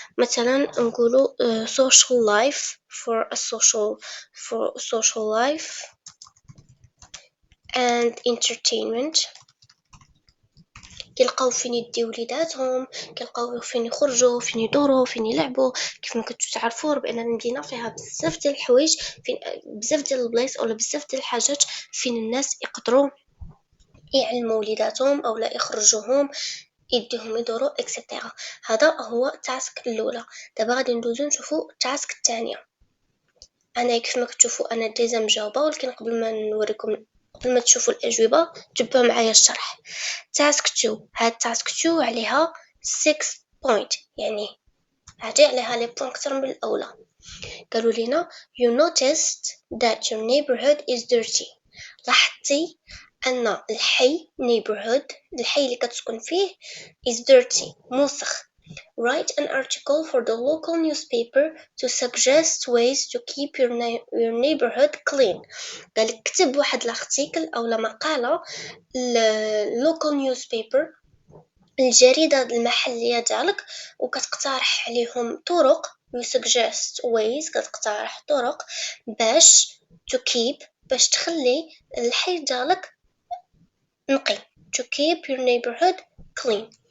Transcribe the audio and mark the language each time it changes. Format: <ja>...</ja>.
<ar>مثلا نقولوا</ar> <en>social life for social life and entertainment.</en> <ar>كيلقاو فين يديو وليداتهم، كيلقاو فين يخرجوا، فين يدوروا، فين يلعبوا. كيف ما كنتو تعرفوا بان المدينه فيها بزاف ديال الحوايج، فين بزاف ديال البلايص اولا بزاف ديال الحاجات فين الناس يقدروا يعلموا وليداتهم اولا يخرجوهم، يديهم يدوروا اكسيتيرا. هذا هو التاسك الاولى. دابا غادي ندوزو نشوفوا التاسك الثانيه. انا كيف ما كتشوفوا انا ديجا مجاوبه، ولكن قبل ما نوريكم، قبل ما تشوفوا الاجوبه تبعوا معايا الشرح. تاسك 2، هاد تاسك 2 عليها 6 بوينت، يعني هادي عليها لي بوين اكثر من الاولى. قالوا لنا</ar> <en>you noticed that your neighborhood is dirty.</en> <ar>لاحظتي ان الحي neighborhood الحي اللي كتسكن فيه</ar> <en>is dirty</en> <ar>موسخ.</ar> <en>Write an article for the local newspaper to suggest ways to keep your neighborhood clean.</en> <ar>قال كتب واحد الارتيكل او مقاله local newspaper الجريدة المحلية ديالك، وكتقترح عليهم طرق</ar> <en>you suggest ways،</en> <ar>كتقترح طرق باش</ar> <en>to keep</en> <ar>باش تخلي الحي ديالك نقي.</ar> <en>to keep your neighborhood clean.</en>